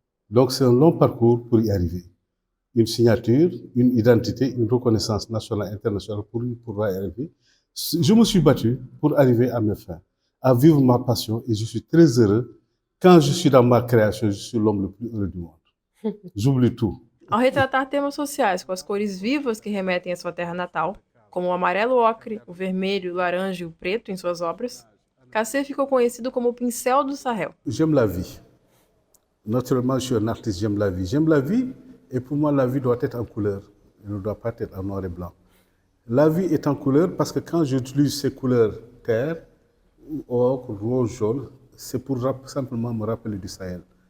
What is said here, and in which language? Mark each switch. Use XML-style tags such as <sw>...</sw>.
<fr>Donc c'est un long parcours pour y arriver. Une signature, une identité, une reconnaissance nationale et internationale pour y arriver. Je me suis battu pour arriver à mes fins, à vivre ma passion et je suis très heureux. Quand je suis dans ma création, je suis l'homme le plus heureux du monde. J'oublie tout.</fr> <pt>Ao retratar temas sociais com as cores vivas que remetem à sua terra natal, como o amarelo ocre, o vermelho, o laranja e o preto em suas obras, Kassé ficou conhecido como o Pincel do Sahel.</pt> <fr>J'aime la vie. Naturellement, je suis un artiste, j'aime la vie. J'aime la vie et pour moi, la vie doit être en couleur. Elle ne doit pas être en noir et blanc. La vie est en couleur parce que quand j'utilise ces couleurs terre, ocre, rose, jaune, c'est pour simplement me rappeler du Sahel.</fr>